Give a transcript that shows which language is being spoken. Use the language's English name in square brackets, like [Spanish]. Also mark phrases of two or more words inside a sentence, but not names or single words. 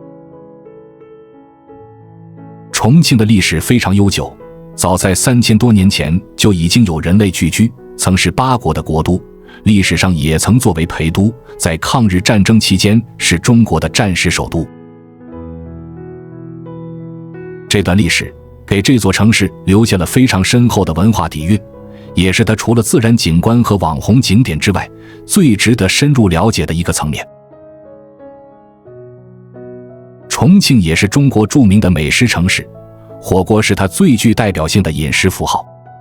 [Chinese] 重慶的歷史非常悠久，早在3000多年前就已經有人類聚居，曾是8國的國都，歷史上也曾作為陪都，在抗日戰爭期間是中國的战時首都。這段歷史給這座城市留下了非常深厚的文化底蘊，也是它除了自然景觀和網紅景點之外，最值得深入了解的一個層面。重慶也是中國著名的美食城市，火鍋是它最具代表性的飲食符號。